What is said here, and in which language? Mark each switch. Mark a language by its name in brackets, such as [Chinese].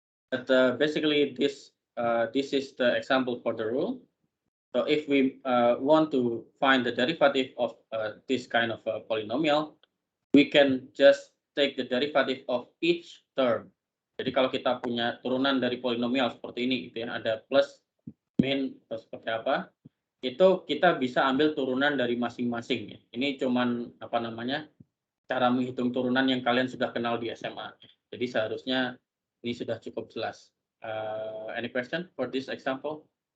[English] But basically, this is the example for the rule. So if we want to find the derivative of this kind of polynomial, we can just take the derivative of each term. [Indonesian] Jadi kalau kita punya turunan dari polinomial seperti ini, gitu ya, ada plus, min, atau seperti apa, itu kita bisa ambil turunan dari masing-masing. Ya. Ini cuman apa namanya cara menghitung turunan yang kalian sudah kenal di SMA. Jadi seharusnya ini sudah cukup jelas. [English] Any question for this example?